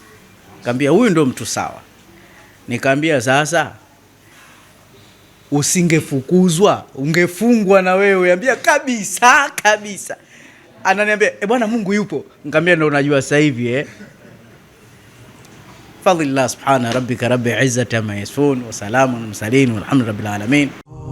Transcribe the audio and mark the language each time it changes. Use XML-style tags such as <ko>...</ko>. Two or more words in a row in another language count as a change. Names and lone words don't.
<sw>Nikamwambia huyu ndo mtu sawa. Nikamwambia sasa usingefukuzwa ungefungwa na wewe. Ambia kabisa kabisa. Ananiambia bwana Mungu yupo. Nikamwambia ndo unajua sasa hivi</sw> <ar>فضل الله سبحان ربك رب العزة عما يصفون وسلام مرسلين والحمد لله رب العالمين.</ar>